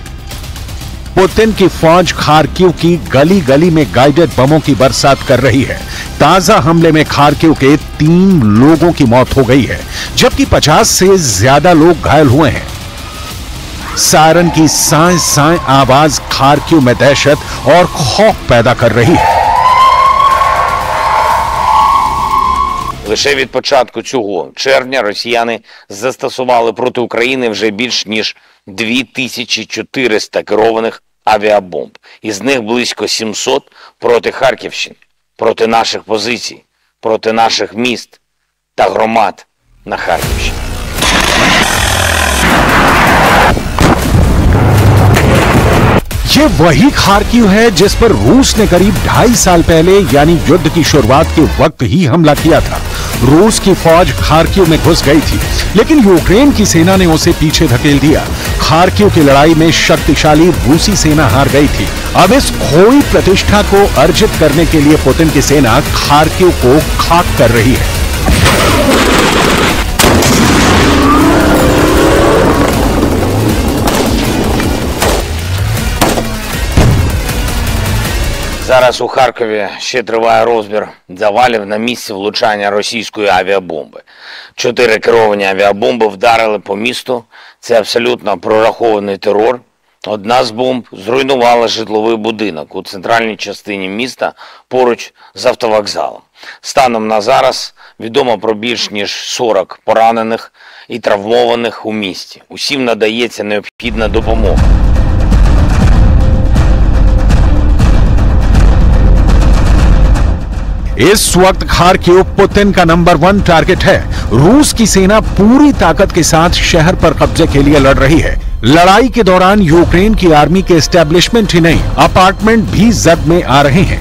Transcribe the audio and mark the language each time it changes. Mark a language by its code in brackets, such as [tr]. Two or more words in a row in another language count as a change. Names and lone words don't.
[hi] पुतिन की फौज खार्किव की गली गली में गाइडेड बमों की बरसात कर रही है। ताजा हमले में खार्किव के 3 लोगों की मौत हो गई है, जबकि 50 से ज्यादा लोग घायल हुए हैं। सायरन की साए साए आवाज खार्किव में दहशत और खौफ पैदा कर रही है। [uk] Лише від початку цього червня росіяни застосували проти України вже більш ніж 2400 керованих авіабомб. Із них близько 700 проти Харківщини, проти наших позицій, проти наших міст та громад на Харківщині. [hi] ये वही खार्किव है जिस पर रूस ने करीब 2.5 साल पहले यानी युद्ध की शुरुआत के वक्त ही हमला किया था। रूस की फौज खार्किव में घुस गई थी, लेकिन यूक्रेन की सेना ने उसे पीछे धकेल दिया। खार्किव की लड़ाई में शक्तिशाली रूसी सेना हार गई थी। अब इस खोई प्रतिष्ठा को अर्जित करने के लिए पुतिन की सेना खार्किव को खाक कर रही है। [uk] Зараз у Харкові ще триває розбір завалів на місці влучання російської авіабомби. 4 керовані авіабомби вдарили по місту. Це абсолютно прорахований терор. Одна з бомб зруйнувала житловий будинок у центральній частині міста поруч з автовокзалом. Станом на зараз відомо про більш ніж 40 поранених і травмованих у місті. Усім надається необхідна допомога. [hi] इस वक्त खार्किव पुतिन का [en] number 1 target [hi] है। रूस की सेना पूरी ताकत के साथ शहर पर कब्जे के लिए लड़ रही है। लड़ाई के दौरान यूक्रेन की आर्मी के एस्टेब्लिशमेंट ही नहीं, अपार्टमेंट भी जद में आ रहे हैं।